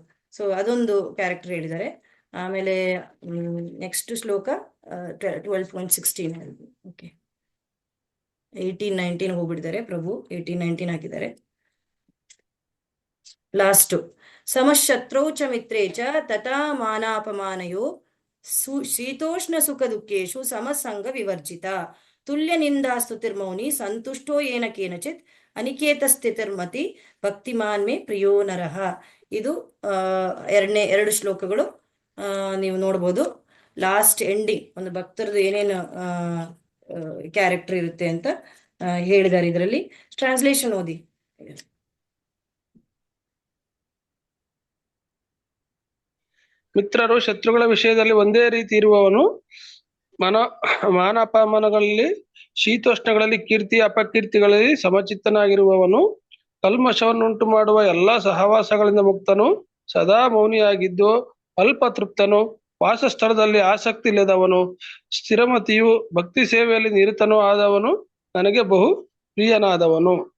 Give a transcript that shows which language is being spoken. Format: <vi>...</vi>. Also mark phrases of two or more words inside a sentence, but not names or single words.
<kn>ಸೊ ಅದೊಂದು ಕ್ಯಾರೆಕ್ಟರ್ ಹೇಳಿದ್ದಾರೆ. ಆಮೇಲೆ ನೆಕ್ಸ್ಟ್ ಶ್ಲೋಕ 12.16. ಓಕೆ, 18-19 ಹೋಗ್ಬಿಟ್ಟಿದ್ದಾರೆ ಪ್ರಭು, 18-19 ಹಾಕಿದ್ದಾರೆ.</kn> <sa>ಲಾಸ್ಟ್, ಸಮಶತ್ರೌ ಚ ಮಿತ್ರೇ ಚ ತಥಾ ಮಾನಾಪಮಾನಯೋ ಶೀತೋಷ್ಣ ಸುಖ ದುಃಖೇಶು ಸಮಸಂಗ ವಿವರ್ಜಿತ, ತುಲ್ಯ ನಿಂದಾ ಸ್ತುತಿರ್ಮೌನಿ ಸಂತುಷ್ಟೋ ಏನ ಕೇನಚಿತ್ ಅನಿಕೇತ ಸ್ಥಿತಿರ್ಮತಿ ಭಕ್ತಿಮಾನ್ ಮೇ ಪ್ರಿಯೋ ನರಃ.</sa> <kn>ಇದು 2 ಶ್ಲೋಕಗಳು ನೀವು ನೋಡ್ಬೋದು.</kn> <en>last ending</en> <kn>ಒಂದು ಭಕ್ತರದ್ದು ಏನೇನು ಕ್ಯಾರೆಕ್ಟರ್ ಇರುತ್ತೆ ಅಂತ ಹೇಳಿದ್ದಾರೆ ಇದರಲ್ಲಿ. ಟ್ರಾನ್ಸ್ಲೇಷನ್ ಓದಿ. ಮಿತ್ರರು ಶತ್ರುಗಳ ವಿಷಯದಲ್ಲಿ ಒಂದೇ ರೀತಿ ಇರುವವನು, ಮಾನಾಪಮಾನಗಳಲ್ಲಿ, ಶೀತೋಷ್ಣಗಳಲ್ಲಿ, ಕೀರ್ತಿ ಅಪಕೀರ್ತಿಗಳಲ್ಲಿ ಸಮಚಿತ್ತನಾಗಿರುವವನು, ಕಲ್ಮಶವನ್ನುಂಟು ಮಾಡುವ ಎಲ್ಲಾ ಸಹವಾಸಗಳಿಂದ ಮುಕ್ತನು, ಸದಾ ಮೌನಿಯಾಗಿದ್ದು ಅಲ್ಪ ತೃಪ್ತನು, ವಾಸಸ್ಥಳದಲ್ಲಿ ಆಸಕ್ತಿ ಇಲ್ಲದವನು, ಸ್ಥಿರಮತಿಯು, ಭಕ್ತಿ ಸೇವೆಯಲ್ಲಿ ನಿರತನೂ ಆದವನು, ನನಗೆ ಬಹು ಪ್ರಿಯನಾದವನು.</kn>